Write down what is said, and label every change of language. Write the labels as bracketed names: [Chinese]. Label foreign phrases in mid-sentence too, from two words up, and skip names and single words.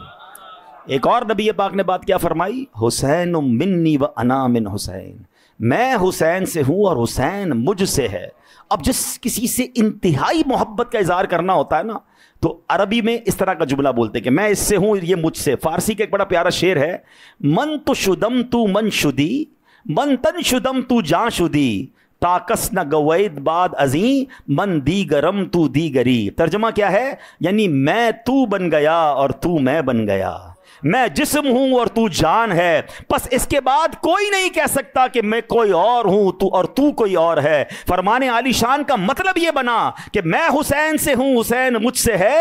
[Urdu] ایک اور نبی پاک نے بات کیا فرمائی؟ [Arabic] حسین منی و انا من حسین، [Urdu] میں حسین سے ہوں اور حسین مجھ سے ہے. اب جس کسی سے انتہائی محبت کا اظہار کرنا ہوتا ہے نا تو عربی میں اس طرح کا جملہ بولتے کہ میں اس سے ہوں، یہ مجھ سے. فارسی کا ایک بڑا پیارا شعر ہے، [Persian] من تو شدم تو من شدی، من تن شدم تو جاں شدی، تاکس نہ گوید بعد ازیں من دیگرم تو دیگری. [Urdu] ترجمہ کیا ہے؟ یعنی میں تو بن گیا اور تو میں بن گیا، میں جسم ہوں اور تو جان ہے، پس اس کے بعد کوئی نہیں کہہ سکتا کہ میں کوئی اور ہوں تو کوئی اور ہے. فرمان عالی شان کا مطلب یہ بنا کہ میں حسین سے ہوں، حسین مجھ سے ہے.